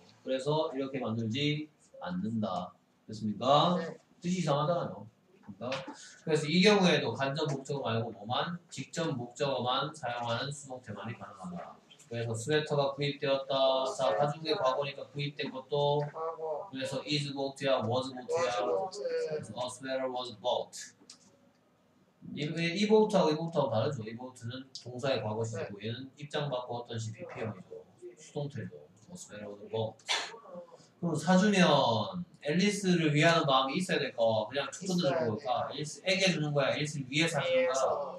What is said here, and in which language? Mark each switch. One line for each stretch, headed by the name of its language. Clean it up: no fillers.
Korean: 그래서 이렇게 만들지 않는다. 됐습니까? 네. 뜻이 이상하잖아요. 그러니까 그래서 이 경우에도 간접 목적어 말고 뭐만 직접 목적어만 사용하는 수동태만이 가능하다. 그래서 스웨터가 구입되었다. 자, 가중의 과거니까 구입된 것도 과거.
English: 그래서 is bought야 was bought야. 그래서 a sweater was bought.
Korean: 이 bought하고 이 bought하고 다르죠. 이 bought는 동사의 과거 시제고 얘는 입장 바꾸었던 시 PP형이죠. 수동태죠.
English: a sweater was bought.
Korean: 그럼 사주면 앨리스를 위하는 마음이 있어야 될까? 그냥 툭 던져주는 걸까? 앨리스에게 주는 거야? 앨리스를 위해서 주는 거야?